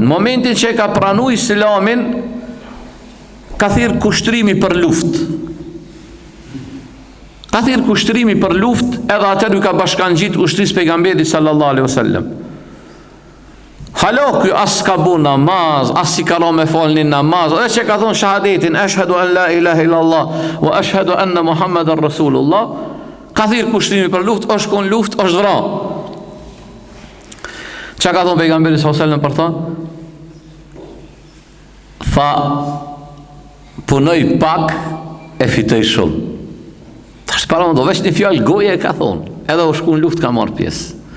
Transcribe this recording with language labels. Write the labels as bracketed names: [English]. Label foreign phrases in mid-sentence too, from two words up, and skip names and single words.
[Albanian] Në momentin që e ka pranu islamin, ka thirë kushtrimi për luft. Ka thirë kushtrimi për luft, edhe atër ju ka bashkangjit ushtris pejgamberit [Arabic] صلى الله عليه وسلم. [Albanian] Halo, kjo as ka bu namaz, as si ka ro me fal një namaz, edhe që ka thonë shahadetin, [Arabic] أشهد أن لا إله إلا الله وأشهد أن محمدا رسول الله, [Albanian] ka thirë kushtrimi për luft, është kon luft, është vra. Që ka thonë pejgamberi [Arabic] صلى الله عليه وسلم [Albanian] për ta? Tha, punoj pak, e fitoj shumë. Tash para më do veç një fjallë goje e ka thonë, edhe u shku në luft ka marrë pjesë.